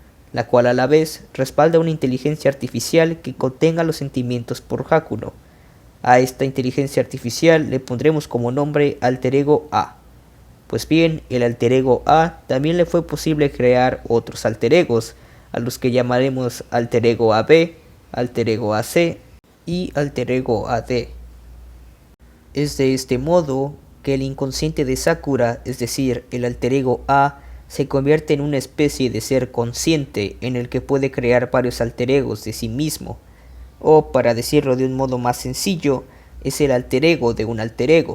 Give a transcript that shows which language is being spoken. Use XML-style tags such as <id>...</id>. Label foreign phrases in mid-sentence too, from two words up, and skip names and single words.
<es>la cual a la vez respalda una inteligencia artificial que contenga los sentimientos por Hakuno. A esta inteligencia artificial le pondremos como nombre alter ego A. Pues bien, el alter ego A también le fue posible crear otros alter egos, a los que llamaremos alter ego AB, alter ego AC y alter ego AD. Es de este modo que el inconsciente de Sakura, es decir, el alter ego A, se convierte en una especie de ser consciente en el que puede crear varios alter egos de sí mismo, o para decirlo de un modo más sencillo, es el alter ego de un alter ego.</es>